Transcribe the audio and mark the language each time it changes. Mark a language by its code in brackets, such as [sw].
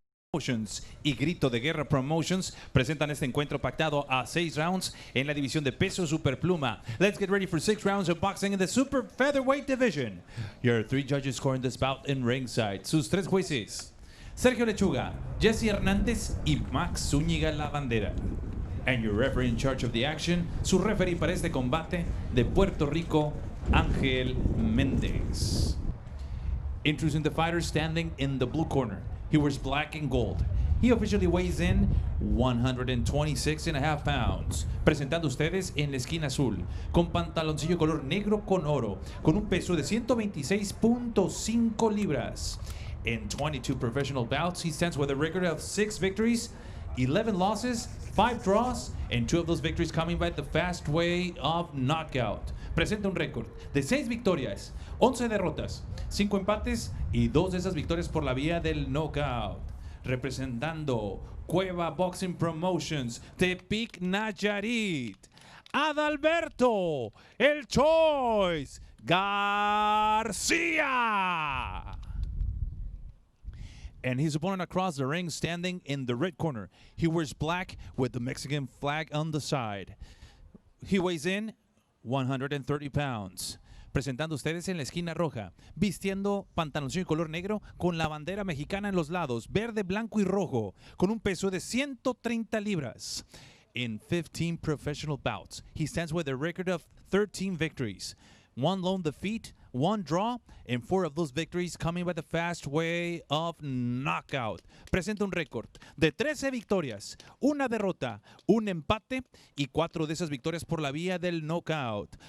[es] Promotions y Grito de Guerra Promotions presentan este encuentro pactado a 6 rounds en la división de peso superpluma. [en] Let's get ready for 6 rounds of boxing in the super featherweight division. Your 3 judges scoring this bout in ringside. [es] Sus 3 jueces: Sergio Lechuga, Jesse Hernández y Max Zúñiga Lavandera. [en] And your referee in charge of the action, [es] su referee para este combate de Puerto Rico, [en] Ángel Méndez. Introducing the fighter standing in the blue corner. He wears black and gold. He officially weighs in 126.5 pounds. [es] Presentando ustedes en la esquina azul, con pantaloncillo color negro con oro, con un peso de 126.5 libras. [en] In 22 professional bouts, he stands with a record of 6 victories, 11 losses, 5 draws, and 2 of those victories coming by the fast way of knockout. [es] Presenta un récord de 6 victorias, 11 derrotas, 5 empates y 2 de esas victorias por la vía del knockout. Representando Cueva Boxing Promotions, Tepic Nayarit, Adalberto El Choice Garcia. [en] And his opponent across the ring standing in the red corner. He wears black with the Mexican flag on the side. He weighs in 130 pounds. [es] Presentando ustedes en la esquina roja, vistiendo pantaloncillo color negro con la bandera mexicana en los lados, verde, blanco y rojo, con un peso de 130 libras. [en] In 15 professional bouts, he stands with a record of 13 victories, 1 lone defeat, 1 draw, and 4 of those victories coming by the fast way of knockout. [es] Presenta un récord de 13 victorias, 1 derrota, 1 empate y 4 de esas victorias por la vía del knockout.